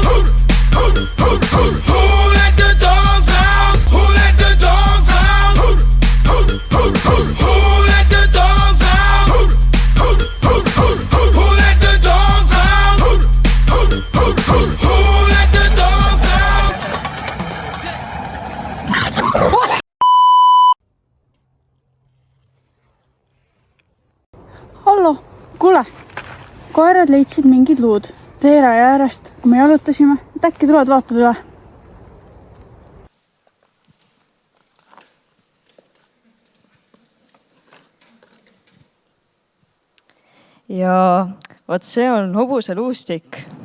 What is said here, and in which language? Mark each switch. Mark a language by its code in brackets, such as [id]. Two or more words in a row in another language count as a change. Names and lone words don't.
[en] Who let the dogs out? Who let the dogs out? Who let the dogs out? Who let the dogs out? Who let the dogs out? [et] Hallo, kuule, koerad leidsid mingid luud teeraja äärest, kui me jalutasime, et äkki tulevad vaatad üle. Ja vaat see on hobuse luustik.